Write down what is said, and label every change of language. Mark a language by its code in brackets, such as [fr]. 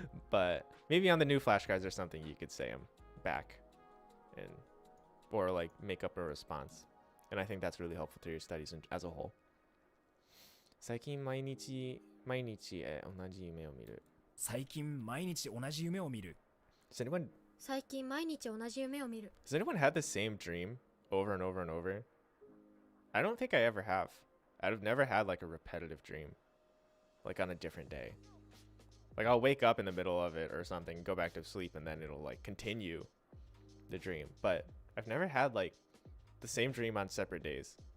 [en] But maybe on the new flashcards or something you could say them back and or like make up a response. And I think that's really helpful to your studies as a whole. [ja] 最近毎日同じ夢を見る。最近毎日同じ夢を見る。 [en] Does anyone [ja] 最近毎日同じ夢を見る。 [en] Has anyone had the same dream over and over and over? I don't think I ever have. I've never had like a repetitive dream, like on a different day. Like I'll wake up in the middle of it or something, go back to sleep, and then it'll like continue the dream. But I've never had like the same dream on separate days.